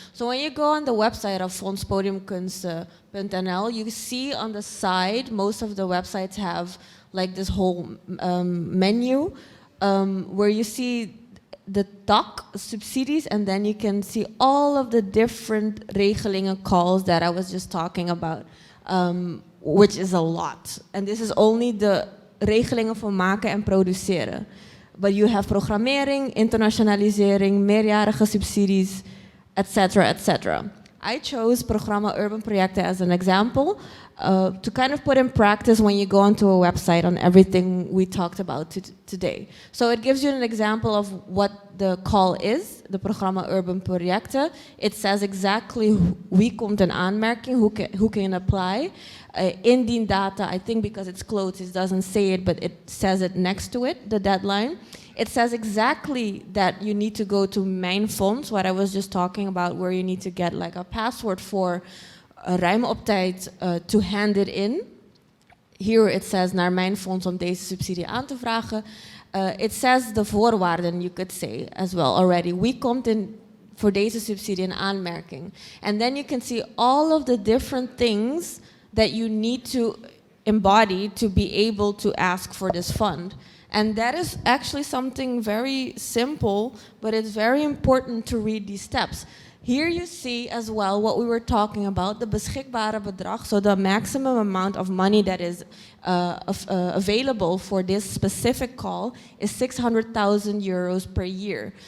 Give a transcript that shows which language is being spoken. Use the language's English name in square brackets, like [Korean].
[English] So when you go on the website of fondspodiumkunsten.nl, you see on the side, most of the websites have like this whole menu where you see the TAC subsidies, and then you can see all of the different regelingen calls that I was just talking about. Which is a lot. And this is only [Dutch] de regelingen voor maken en produceren. [English] But you have programmering, internationalisering, meerjarige subsidies, etc., etc. I chose Programma Urban Projecten as an example to kind of put in practice when you go onto a website on everything we talked about today. So it gives you an example of what the call is, the Programma Urban Projecten. It says exactly [Dutch] wie komt in aanmerking, [English] who can apply. Indien data, I think because it's closed, it doesn't say it, but it says it next to it, the deadline. It says exactly that you need to go to Mijn Fonds, what I was just talking about, where you need to get like a password for [Dutch] ruim op tijd [English] to hand it in. Here it says [Dutch] naar Mijn Fonds om deze subsidie aan te vragen. [English] It says the voorwaarden, you could say as well already. [Dutch] Wie komt in voor deze subsidie in aanmerking? [English] And then you can see all of the different things that you need to embody to be able to ask for this fund. And that is actually something very simple, but it's very important to read these steps. Here you see as well what we were talking about, the beschikbare bedrag, so the maximum amount of money that is available for this specific call is 600,000 euros per year.